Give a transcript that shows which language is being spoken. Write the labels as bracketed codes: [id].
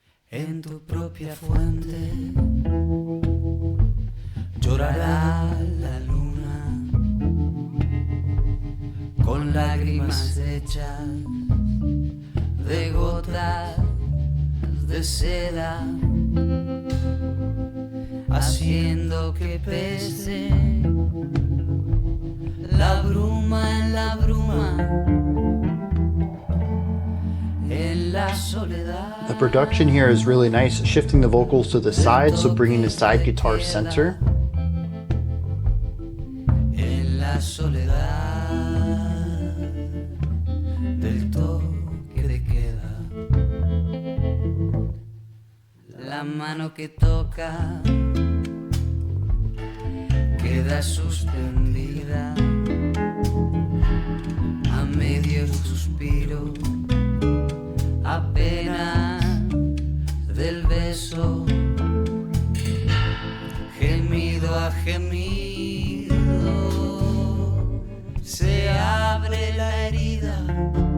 [es] En tu propia fuente llorará la luna con lágrimas hechas de gotas de seda, haciendo que pese la bruma en la bruma, en la soledad. [en] The production here is really nice, shifting the vocals to the side, so bringing the side guitar center. [es] En la soledad del toque de queda, la mano que toca queda suspendida a medio suspiro, apenas del beso, gemido a gemido, se abre la herida